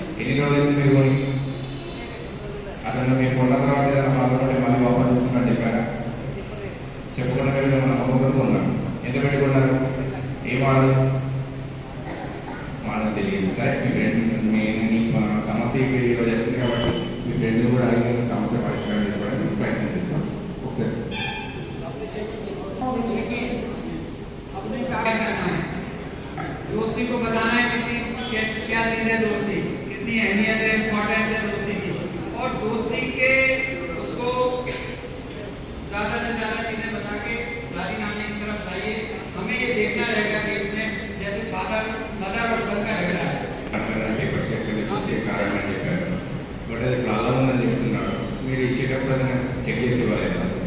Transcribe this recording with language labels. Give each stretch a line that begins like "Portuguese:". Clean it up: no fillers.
Telugu: ఎన్ని రోజులు మీరు అతను మీరు కొన్న తర్వాత ఏదైనా మాట్లాడే మళ్ళీ వాపస్ తీసుకున్నా చెప్పారా? చెప్పకుండా మీరు నమ్మకం కొన్నారు. ఎంత పెట్టుకున్నారు? ఏ మోడల్ మోడల్ తెలియదు. సరే మీ ఫ్రెండ్ మీ సమస్య ఈరోజు వచ్చింది కాబట్టి మీ ఫ్రెండ్ కూడా అడిగిన సమస్య పరిష్కారం చేసుకోవడానికి ప్రయత్నం చేస్తాం. ఒకసారి
Hindi: अपने कार्य करना है दोस्ती को बताना है कितनी क्या चीज है दोस्ती कितनी अहमियत है इम्पोर्टेंस है दोस्ती की और दोस्ती के उसको ज्यादा से ज्यादा चीजें बता के दादी नानी की तरफ लाइए. हमें ये देखना रहेगा कि इसमें जैसे फादर और सन का झगड़ा है
Telugu: కారణం అని చెప్పారు. బట్ అది ప్రాబ్లం ఉందని చెప్తున్నాడు. మీరు ఇచ్చేటప్పుడు అది చెక్ చేసి ఇవ్వలేదు.